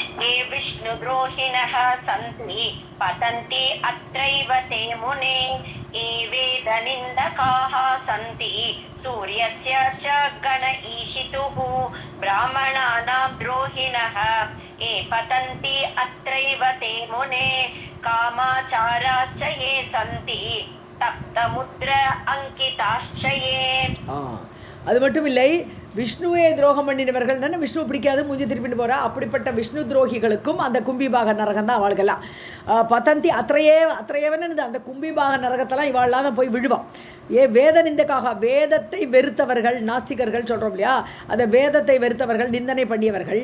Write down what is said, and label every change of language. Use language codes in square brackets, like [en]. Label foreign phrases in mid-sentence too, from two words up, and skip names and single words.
[sa] विष्णुद्रोहिणः सन्ति पतन्ति अत्रैव ते मुने ये वेदनिन्दकाः सन्ति सूर्यस्य च गण ईशितुः ब्राह्मणानां द्रोहिणः ये पतन्ति अत्रैव ते मुने कामाचाराश्च ये सन्ति तप्तमुद्र अंकिताश्च ये [ta] அது மட்டும் இல்லை, விஷ்ணுவே துரோகம் பண்ணினவர்கள் விஷ்ணு பிடிக்காது மூஞ்சி திருப்பிட்டு போகிறா. அப்படிப்பட்ட விஷ்ணு துரோகிகளுக்கும் அந்த கும்பிபாக நரகம் தான் அவளுக்கெல்லாம். [sa] पतन्ति अत्रैव [ta] அந்த கும்பிபாக நரகத்தெல்லாம் இவாள்லாம் தான் போய் விழுவான். வேத நிந்தக்காக, வேதத்தை வெறுத்தவர்கள், நாஸ்திகர்கள் சொல்கிறோம் இல்லையா, அந்த வேதத்தை வெறுத்தவர்கள், நிந்தனை பண்ணியவர்கள்.